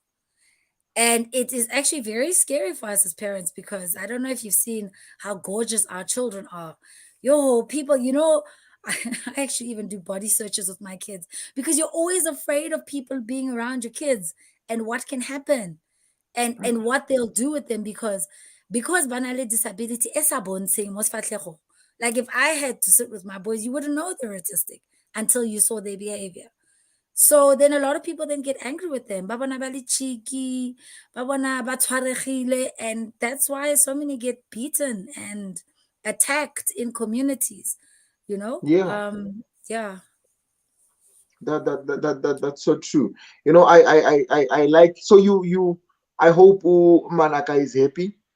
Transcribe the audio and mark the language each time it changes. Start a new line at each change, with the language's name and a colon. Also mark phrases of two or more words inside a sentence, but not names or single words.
English: And it is actually very scary for us as parents because I don't know if you've seen how gorgeous our children are. Yo, people, you know, I actually even do body searches with my kids because you're always afraid of people being around your kids and what can happen and what they'll do with them because banale disability
Tswana: esabonteng mo sefatlhego.
English: Like if I had to sit with my boys, you wouldn't know they're autistic until you saw their behavior. So then a lot of people then get angry with them.
Tswana: Ba bona ba le cheeky, ba bona ba tshwaregile,
English: and that's why so many get beaten and attacked in communities, you know? Yeah. Yeah. That's so true. You know, I like, so you I hope Manaka is happy.